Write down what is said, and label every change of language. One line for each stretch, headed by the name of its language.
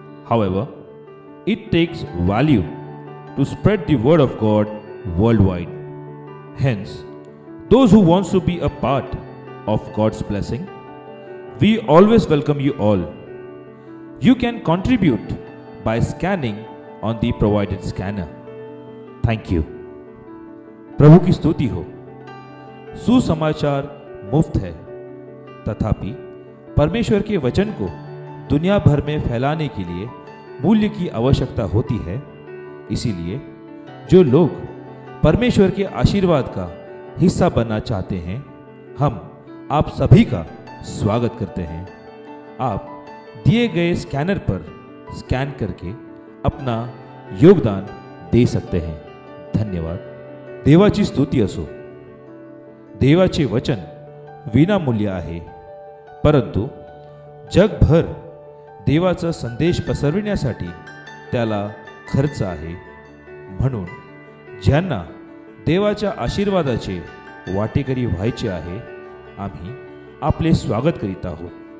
English: However, it takes value to spread the word of God worldwide. Hence, those who want to be a part of God's blessing, we always welcome you all. You can contribute by scanning on the provided scanner. Thank you.
Hindi: प्रभु की स्तुति हो. सुसमाचार मुफ्त है, तथापि परमेश्वर के वचन को दुनिया भर में फैलाने के लिए मूल्य की आवश्यकता होती है. इसीलिए जो लोग परमेश्वर के आशीर्वाद का हिस्सा बनना चाहते हैं, हम आप सभी का स्वागत करते हैं. आप दिए गए स्कैनर पर स्कैन करके अपना योगदान दे सकते हैं.
Marathi: धन्यवाद. देवाची स्तुती असो. देवाचे वचन विनामूल्य आहे, परंतु जगभर देवाचा संदेश पसरविण्यासाठी त्याला खर्च आहे. म्हणून ज्यांना देवाच्या आशीर्वादाचे वाटेकरी व्हायचे आहे, आम्ही आपले स्वागत करीत आहोत.